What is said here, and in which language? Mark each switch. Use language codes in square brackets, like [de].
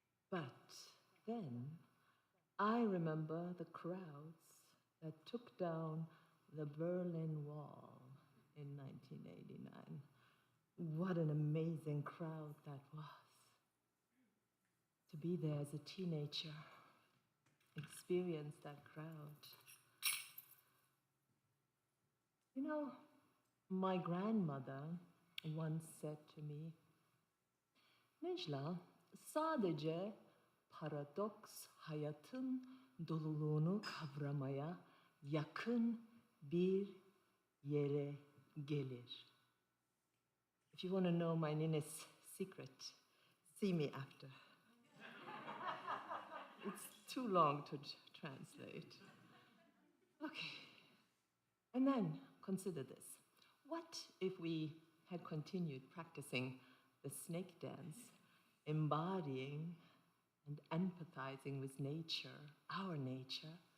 [en] But then I remember the crowds that took down the Berlin Wall in 1989. What an amazing crowd that was. To be there as a teenager, experience that crowd. You know, my grandmother once said to me, [tr] Nejla, sadece paradoks hayatın doluluğunu kavramaya yakın bir yere gelir. [en] If you want to know my Nina's secret, see me after. It's too long to translate. Okay. And then consider this. What if we had continued practicing the snake dance, embodying and empathizing with nature, our nature?